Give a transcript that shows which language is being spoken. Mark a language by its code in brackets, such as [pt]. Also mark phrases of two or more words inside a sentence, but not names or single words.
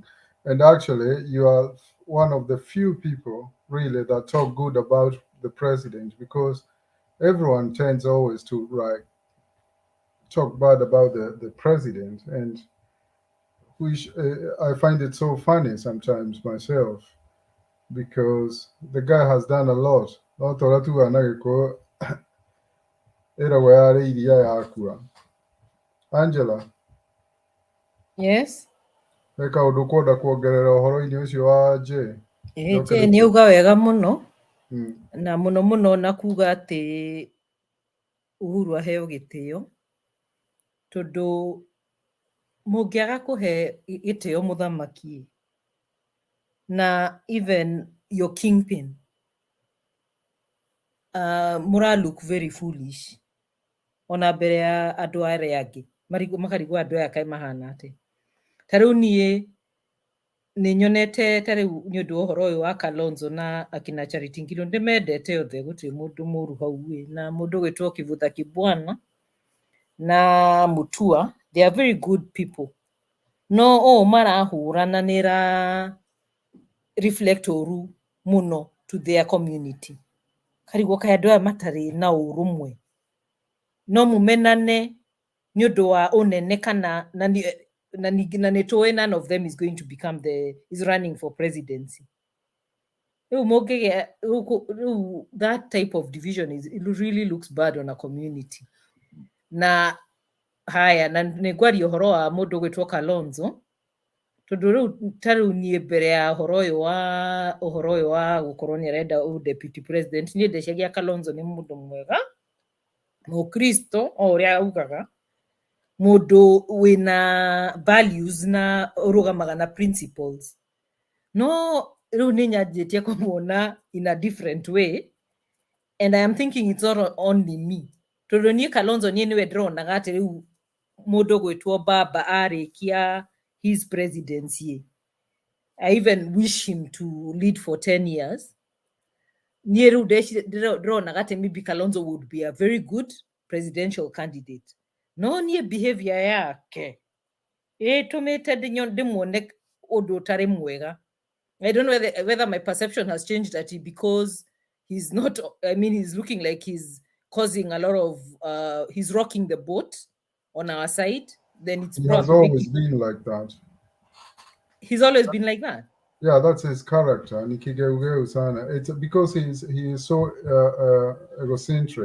[en] And actually, you are one of the few people really that talk good about the president, because everyone tends always to talk bad about the president, and which I find it so funny sometimes myself, because the guy has done a lot. Angela, Yes. [ki] Eka undu kwenda kuongerera uhoro-ini ucio wa J. Je nĩ uga wega mũno na mũno mũno na kuga atĩ Uhuru aheo gĩtĩo tondũ mũngĩaga kũhe gĩtĩo mũthamaki na [en] even your kingpin [ki] mũra [en] look very foolish [ki] ona mbere ya andũ arĩa angĩ makarigwo andũ aya kaĩ mahana atĩ. Ta rĩu niĩ nĩ nyonete ta rĩu nĩ ũndũ wa ũhoro ũyũ wa Kalonzo na akina Charity Ngilu ndĩmendete othe gũtirĩ mũndũ mũru hau na mũndũ gwĩtwo Kivutha Kibwana na Mutua, [en] they are very good people. [ki] No o marahũrana nĩ ra reflect ũru mũno [en] to their community. [ki] Karigwo kaĩ andũ aya matarĩ na ũrũmwe no mũmenane nĩ ũndũ wa ũnene kana na nĩ tũĩ [en] none of them is going to become is running for presidency. [ki] Rĩu mũngĩgĩa [en] that type of division it really looks bad on a community. [ki] Na haya na nĩ ngwaria ũhoro wa mũndũ gwĩtwo Kalonzo tondũ rĩu ta rĩu niĩ mbere ya ũhoro ũyũ wa gũkorwo nĩ arenda [en] deputy president [ki] niĩ ndeciagia Kalonzo nĩ mũndũ mwega mũkristo o ũrĩa augaga mũndũ wĩna values na ũrũgamaga na principles. No rĩu nĩ nyanjĩtie kũmuona [en] in a different way and I am thinking it's not only me [ki] tondũ niĩ Kalonzo niĩ nĩwe ndĩronaga atĩ rĩu mũndũ gwĩtwo baba arĩkia [en] his presidency. I even wish him to lead for 10 years. [ki] Niĩ rĩu ndĩronaga atĩ [en] maybe Kalonzo would be a very good presidential candidate. [ki] No niĩ behavior yake ĩtũmĩte ndĩmuone ũndũ ũtarĩ mwega. [en] I don't know whether my perception has changed that because he's not, I mean, he's looking like he's causing a lot of, he's rocking the boat on our side. Then it's he has always been like that. He's always been like that. Yeah, that's his character. It's because he is so egocentric.